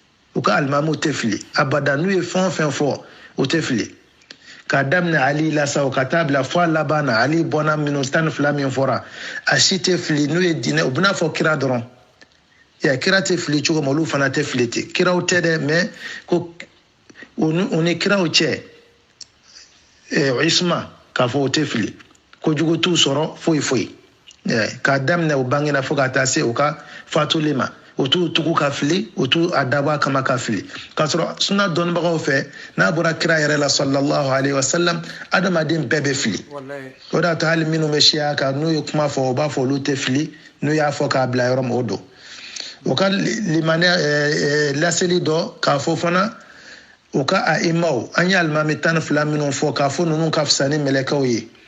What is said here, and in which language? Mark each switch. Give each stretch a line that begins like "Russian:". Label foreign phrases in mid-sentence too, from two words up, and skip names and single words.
Bambara: abada n'u ye fɛn o fɛn fɔ u tɛ fili k'a daminɛ Ali la sa o ka taa bila fɔ a laban na Ali bɔnna minnu 12 min fɔra a si tɛ fili n'u ye diinɛ u bɛna fɔ kira dɔrɔn kira tɛ fili cogo min olu fana tɛ fili ten kiraw tɛ dɛ mais ko u ni kiraw cɛ isma k'a fɔ o tɛ fili kojugu t'u sɔrɔ foyi k'a daminɛ u bangena fo ka taa se u ka fatuli ma o t'u tugu ka fili o t'u a dabɔ a kama ka fili k'a sɔrɔ sunna dɔnnibagaw fɛ n'a bɔra kira yɛrɛ la
Arabic: صلى الله عليه وسلم
Bambara: adamaden bɛɛ bɛ fili o de y'a to hali minnu bɛ siya kan n'u ye kuma fɔ o b'a fɔ olu tɛ fili n'u y'a fɔ k'a bila yɔrɔ min o don o ka limaniya laseli dɔ k'a fɔ fana u ka a'imaw an ye alimami 12 minnu fɔ k'a fɔ ninnu ka fisa ni mɛlɛkɛw ye